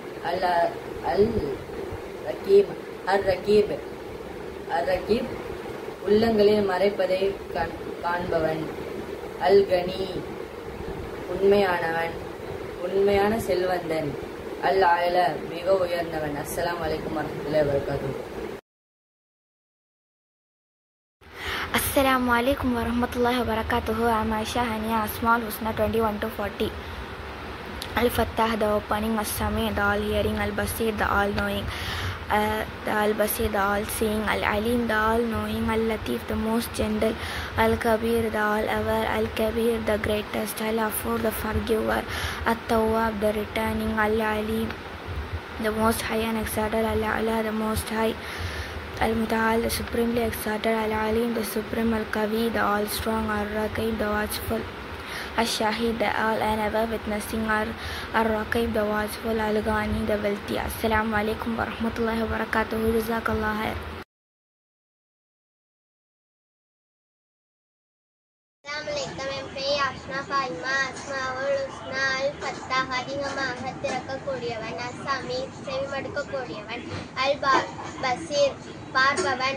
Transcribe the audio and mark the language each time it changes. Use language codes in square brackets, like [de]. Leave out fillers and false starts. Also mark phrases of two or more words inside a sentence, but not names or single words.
[ta] அர்-ரகீப் உள்ளங்களில் மறைப்பதை காண்பவன். அல்-கனி உண்மையான செல்வந்தன். அல்-ஆல மிக உயர்ந்தவன். [ar] السلام عليكم ورحمة الله وبركاته. السلام عليكم ورحمة الله وبركاته. [en] I'm Aisha Hania. Asma al-Husna 21 to 40. Al-Fattah, the opening. As-Sami, the all-hearing. Al-Basir, the all-knowing. The Al-Basir, the all-seeing. Al-Alim, the all-knowing. Al-Latif, the most gentle. Al-Kabir, the all-aware. Al-Kabir, the greatest. Al-Afur, the forgiver. At-Tawwab, the returning. Al-Alim, the most high and exalted. Al-Ala, the most high. Al-Muta'al, the supremely exalted. Al-Alim, the supreme. Al-Qawi, the all-strong. Al-Raqib, the watchful. Al-Shahid, the all and ever witnessing. Al-Raqib, the watchful. Al-Ghani, the wealthy. [ar] السلام عليكم ورحمة الله وبركاته. جزاك الله خير. [ta] என் பெயர் அஷ்னா ஃபாயிமா. அஸ்மாவுல் ஹுஸ்னா. அல்-ஃபத்தாஹ் அதிகமாக திறக்கக்கூடியவன். அஸ்-சமீ செவிமடுக்கக்கூடியவன். அல்-பசீர் பார்ப்பவன்.